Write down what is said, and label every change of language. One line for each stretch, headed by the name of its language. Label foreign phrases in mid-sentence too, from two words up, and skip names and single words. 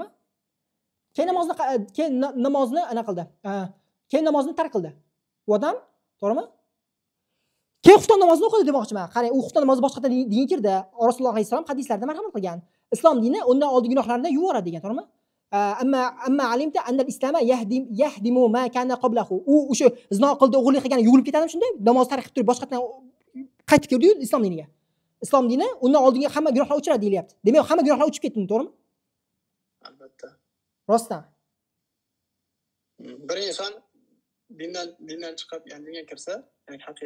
Uzbek: Keyin namozni ana qildi. Keyin namozni tark qildi. U odam, to'g'rimi? Keyin xufton namozini o'qidi demoqchiman. Qarang, u xufton namozi boshqatdan dinga kirdi. Rasululloh alayhisalom hadislarda marhamat qilgan. Islom dini undan oldingi gunohlarni yuvoradi degan, to'g'rimi?
Arabic: أما علمت أن الإسلام يهدم ما كان قبله.
Uzbek: U o'sha zino qildi, o'g'irlik qilgani yuvilib ketadimi shunday? Namoz tark qilib turib boshqatdan qaytib keldi-yu islom diniga. Islom dini undan oldingi hamma gunohlar o'chiradi deyilyapti. Demak, hamma gunohlar o'chib ketdi, to'g'rimi? Albatta. Rostdan. Bir inson dindan chiqib, ya'ni dinga kirsa, ya'ni haqiqiy